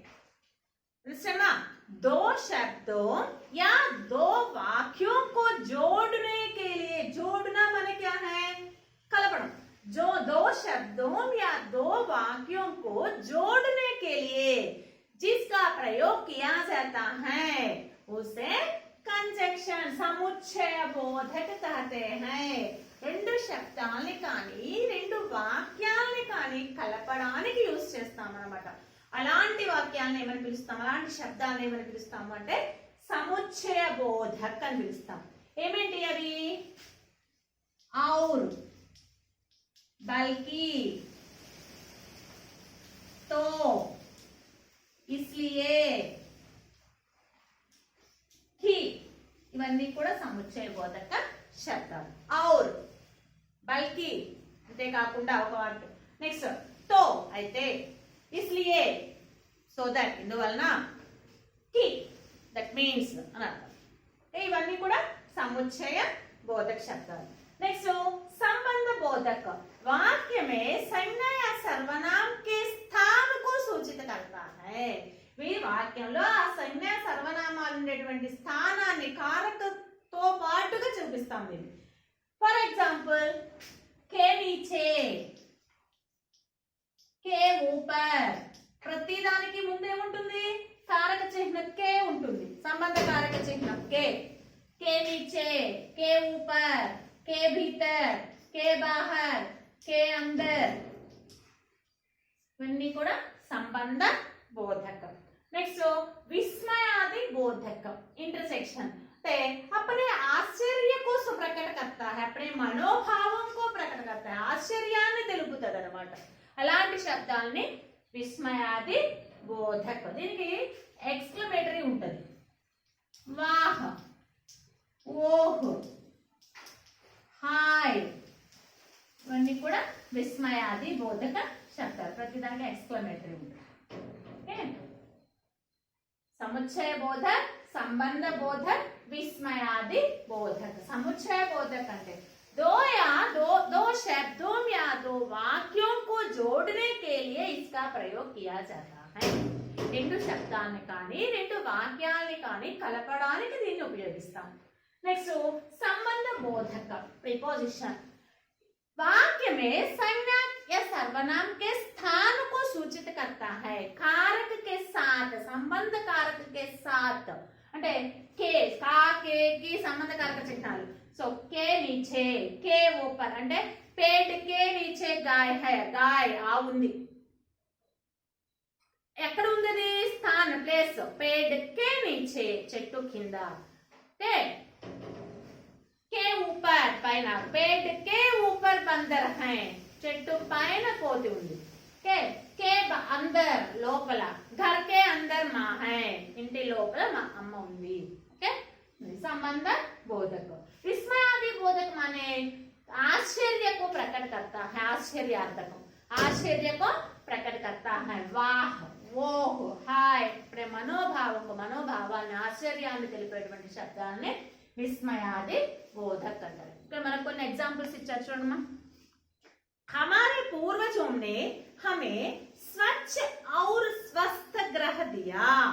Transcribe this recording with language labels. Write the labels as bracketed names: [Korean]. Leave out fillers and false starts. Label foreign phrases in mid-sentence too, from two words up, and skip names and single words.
[Hindi] दो शब्दों या दो वाक्यों को जोड़ने के लिए, जोड़ना माने क्या है, कलपड़. जो दो शब्दों या दो वाक्यों को जोड़ने के लिए जिसका प्रयोग किया जाता है उसे कंजंक्शन समुच्चय बोधक कहते हैं. [Telugu] రెండు శబ్దాలని కానీ రెండు వాక్యాలని కానీ కలపడానికి యూజ్ చేస్తాం అన్నమాట. అలాంటి వాక్యాలను ఏమని పిలుస్తాం, అలాంటి శబ్దాలను ఏమని పిలుస్తాము అంటే సముచ్చయ బోధక్ అని పిలుస్తాం. ఏమేంటి అవి, [Hindi] और, बल्कि, तो, इसलिए, ही, [Telugu] ఇవన్నీ కూడా సముచ్చయ బోధక శబ్దాలు. [Hindi] और, बल्कि [Telugu] అంతే కాకుండా ఒక వాక్యం. నెక్స్ట్ तो అయితే, इसलिए [English] so that [Telugu] ఇందువలన, ही [English] that means [Telugu] అని అర్థం. ఇవన్నీ కూడా సముచ్చయ బోధక శబ్దాలు. [Hindi] नेक्स्ट संबंध बोधक वाक्य में संज्ञा या सर्वनाम के स्थान को सूचित करता है. [Telugu] ఈ వాక్యంలో ఆ సంజ్ఞ సర్వనామాలు ఉండేటువంటి స్థానాన్ని కారకతో పాటుగా చూపిస్తాం దీన్ని. [English] for example [Hindi] के नीचे, के ऊपर, [Telugu] ప్రతి దానికి ముందు ఏముంటుంది, కారక చిహ్నం के ఉంటుంది, సంబంధ కారక చిహ్నం के. [Hindi] के नीचे, के ऊपर, के भीतर, के बाहर, के अंदर, [Telugu] इवన్నీ కూడా సంబంధ బోధక. [Hindi] నెక్స్ట్ विस्मयादि बोधक इंटरसेक्शन. ते अपने आश्चर्य को प्रकट करता है, अपने मनोभावों को प्रकट करता है, [Telugu] ఆశ్చర్యాన్ని తెలుపుతుంది అన్నమాట. అలాంటి శబ్దాలని విస్మయాది బోధక. దీనికి ఎక్స్క్లమేటరీ ఉంటుంది. వాహ్, ఓహ్, హాయ్, ఇవన్నీ కూడా విస్మయాది బోధక శబ్దాలు. ప్రతి దానికి ఎక్స్క్లమేటరీ ఉంటుంది. ఓకే, సముచ్చయ బోధక్, సంబంధ బోధక్, విస్మయాది బోధక్. సముచ్చయ బోధక్ అంటే [Hindi] दो शब्दों या दो वाक्यों को जोड़ने के लिए इसका प्रयोग किया जाता है. [Telugu] రెండు శబ్దాన్ని కానీ రెండు వాక్యాలని కానీ కలపడానికి దీన్ని ఉపయోగిస్తాం. నెక్స్ట్ సంబంధ బోధక ప్రిపోజిషన్. [Hindi] वाक्य में संज्ञा या सर्वनाम के स्थान को सूचित करता है कारक के साथ संबंध कारक के साथ అంటే के का के की संबंध कारक चिह्नाలు సో के नीचे के ऊपर అంటే पेड़ के नीचे गाय है गाय [Telugu] ఆవు ఉంది ఎక్కడ ఉంది స్థాన ప్లేస్ [Hindi] पेड़ के नीचे [Telugu] చెట్టు కింద ఓకే [Hindi] के ऊपर పైన पेड़ के ऊपर बंदर है చెట్టు [Telugu] పైన కోతి ఉంది [Hindi] के अंदर [Telugu] లోపల [Hindi] घर के अंदर माँ है [Telugu] ఇంటి లోపల మా అమ్మ ఉంది ఓకే [Hindi] संबंध बोधक विस्मयादि बोधक माने आश्चर्य को प्रकट करता है आश्चर्य को प्रकट करता है वाह वो हाय [Telugu] మనోభావాన్ని ఆశ్చర్యాన్ని తెలిపేటువంటి శబ్దాన్ని విస్మయాది బోధక్ అంటారు ఇక్కడ మనకు కొన్ని ఎగ్జాంపుల్స్ ఇచ్చారు చూడమ్మా [Hindi] हमारे पूर्वजों ने हमें स्वच्छ और स्वस्थ ग्रह दिया